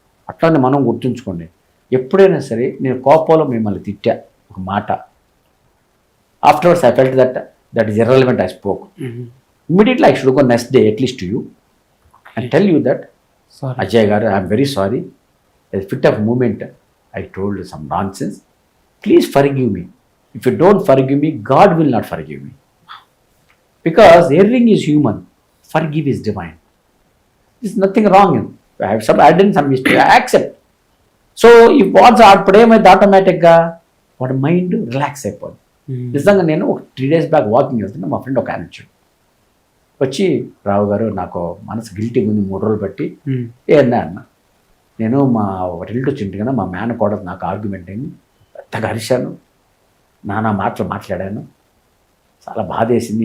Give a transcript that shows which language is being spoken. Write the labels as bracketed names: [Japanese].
[Telugu] అట్లానే మనం గుర్తుంచుకోండి, ఎప్పుడైనా సరే నేను కోపంలో మిమ్మల్ని తిట్టా ఒక మాట, [English] Afterwards I felt that is irrelevant, I spoke. Immediately I should go next day at least to you and tell you that Ajay గారు, I'm very sorry, as fit of moment I told some nonsense, please forgive me. If you don't forgive me, God will not forgive me, because erring is human, forgive is divine. There's nothing wrong in I done some mistake, I accept. So if what's [Telugu] అప్పుడేమైంది ఆటోమేటిక్గా వాడి mind relax అయిపోద్ది. నిజంగా నేను ఒక 3 days back walking వెళ్తున్నా, మా friend ఒక ఆయన వచ్చి రావు గారు నాకు మనసు గిల్టీ ఉంది 3 రోజులు బట్టి. ఏందా అన్న, నేను మా రిలేటివ్ చింటిగా మా మేనకోడలు నాకు ఆర్గ్యుమెంట్ అయింది, పెద్దగా అరిశాను, నానా మాటలు మాట్లాడాను, చాలా బాధ వేసింది.